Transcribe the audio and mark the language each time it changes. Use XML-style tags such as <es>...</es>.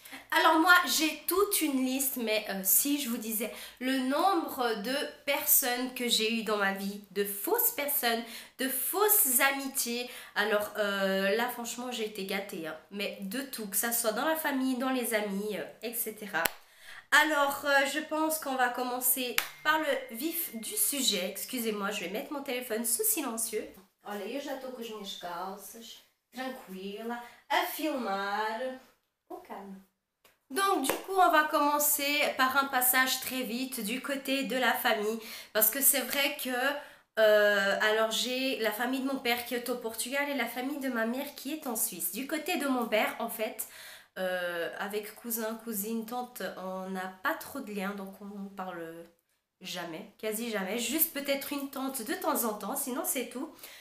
<fr>Alors moi j'ai toute une liste, mais si je vous disais le nombre de personnes que j'ai eues dans ma vie, de fausses personnes, de fausses amitiés, alors là franchement j'ai été gâtée, hein, mais de tout, que ça soit dans la famille, dans les amis, etc. Alors je pense qu'on va commencer par le vif du sujet. Excusez-moi, je vais mettre mon téléphone sous silencieux.</fr> <pt>Olha, eu já estou com as minhas calças, tranquila, a filmar,</pt> <fr>au calme. Donc du coup on va commencer par un passage très vite du côté de la famille parce que c'est vrai que alors j'ai la famille de mon père qui est au Portugal et la famille de ma mère qui est en Suisse. Du côté de mon père en fait avec cousin, cousine, tante on n'a pas trop de liens donc on parle jamais, quasi jamais, juste peut-être une tante de temps en temps, sinon c'est tout.</fr>